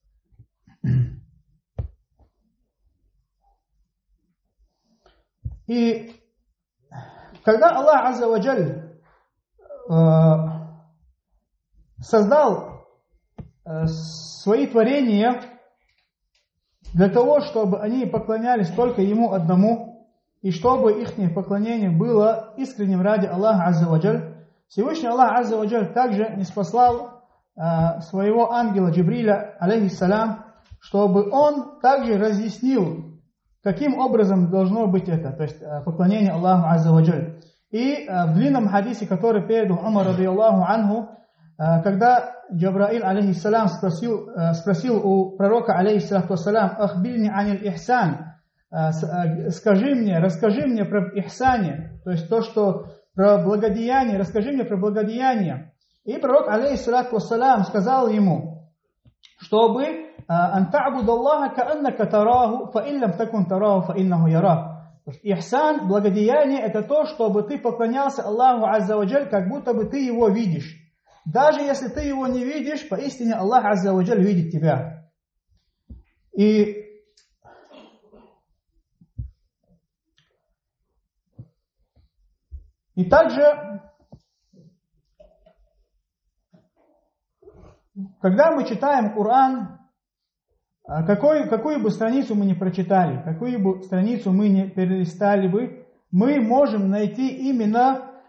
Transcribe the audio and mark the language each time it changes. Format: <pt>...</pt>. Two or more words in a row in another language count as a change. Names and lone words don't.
<ru>И когда Аллах</ru> <ar>عز وجل</ar> <ru>создал свои творения для того, чтобы они поклонялись только Ему одному, и чтобы их поклонение было искренним ради Аллаха</ru> <ar>عز وجل,</ar> <ru>Всевышний Аллах</ru> <ar>عز وجل</ar> <ru>также ниспослал своего ангела Джибриля, алейхиссалям, чтобы он также разъяснил, каким образом должно быть это, то есть поклонение Аллаху</ru> <ar>عز وجل.</ar> <ru>И в длинном хадисе, который передал Умар</ru> <ar>رضي الله عنه,</ar> <ru>когда Джабраил, алейхиссалям, спросил у пророка,</ru> <ar>عليه الصلاة والسلام: «أخبرني عن الإحسان»,</ar> <ru>расскажи мне про ихсане, то есть то, что про благодеяние, расскажи мне про благодеяние. И пророк,</ru> <ar>عليه الصلاة والسلام,</ar> <ru>сказал ему, чтобы</ru> <ar>«أن تعبد الله كأنك تراه، فإن لم تكن تراه، فإنه يراك».</ar> <ru>Ихсан, благодеяние, это то, чтобы ты поклонялся Аллаху</ru> <ar>عز وجل,</ar> <ru>как будто бы ты его видишь. Даже если ты его не видишь, поистине Аллах</ru> <ar>عز وجل</ar> <ru>видит тебя. И также, когда мы читаем Коран, какую бы страницу мы ни прочитали, какую бы страницу мы не перелистали бы, мы можем найти именно</ru>